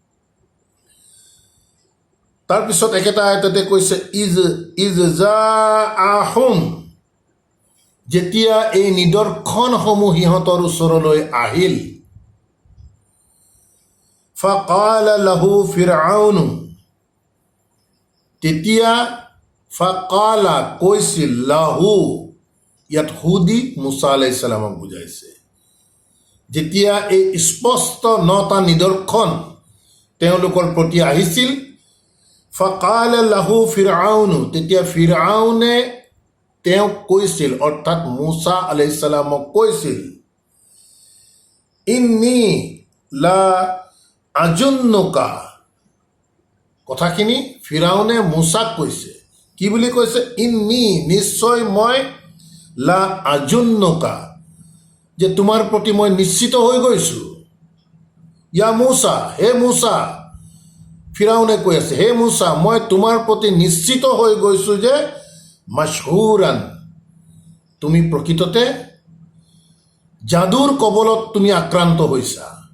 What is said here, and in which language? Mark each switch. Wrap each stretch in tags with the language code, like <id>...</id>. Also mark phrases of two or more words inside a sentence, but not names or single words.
<as>তাৰপিছত একেটা আয়াততে কৈছে,</as> <ar>إذ جاءهم,</ar> <as>যেতিয়া এই নিদৰ্শনসমূহ সিহঁতৰ ওচৰলৈ আহিল,</as> <ar>فقال له فرعون,</ar> <as>তেতিয়া ফাকালা কৈছিল, লাহু, ইয়াত হুদি মুছা আলাইহিস সালামক বুজাইছে। যেতিয়া এই স্পষ্ট 9টা নিদৰ্শন তেওঁলোকৰ প্ৰতি আহিছিল,</as> <ar>فقال له فرعون,</ar> <as>তেতিয়া ফিৰআউনে তেওঁক কৈছিল, অৰ্থাৎ মুছা আলাইহিছ সালামক কৈছিল,</as> <ar>إني لأظنك.</ar> <as>কথাখিনি ফিৰাউনে মুছাক কৈছে, কি বুলি কৈছে? ইন্নী, নিশ্চয় মই,</as> <ar>لأظنك,</ar> <as>যে তোমাৰ প্ৰতি মই নিশ্চিত হৈ গৈছোঁ।</as> <ar>يا موسى,</ar> <as>হে মুছা, ফিৰাউনে কৈ আছে, হে মুছা, মই তোমাৰ প্ৰতি নিশ্চিত হৈ গৈছোঁ যে মাশহুৰান, তুমি প্ৰকৃততে যাদুৰ কবলত তুমি আক্ৰান্ত হৈছা।</as>